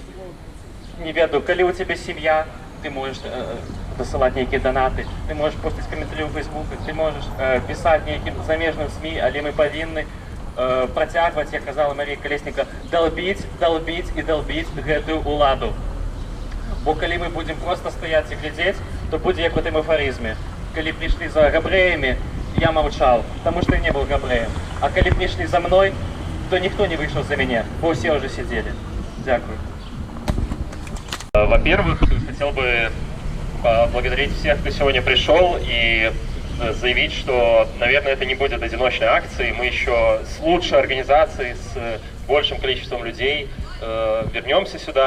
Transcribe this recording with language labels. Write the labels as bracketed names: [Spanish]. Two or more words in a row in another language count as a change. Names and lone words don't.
[Belarusian] Не ведаю, калі ў цябе сям'я, ты можаш дасылаць нейкія данаты, ты можаш постіць каментары ў Фейсбуку, ты можаш пісаць нейкім замежным СМІ, але мы павінны працягваць, як казала Марія Калесніка, далбіць, далбіць і далбіць гэтую ўладу. Бо калі мы будзем проста стаяць і глядзець, то будзе як у тым афарызме. Калі прыйшлі за габрэямі, я маўчаў, таму што я не быў габрэем. А калі прыйшлі за мной, то ніхто не выйшаў за мяне, бо ўсе ўжо сидзелі. [Ukrainian] Дякую. [Russian] Во-первых, хотел бы поблагодарить всех, кто сегодня пришел, и заявить, что, наверное, это не будет одиночной акцией. Мы еще с лучшей организацией, с большим количеством людей вернемся сюда.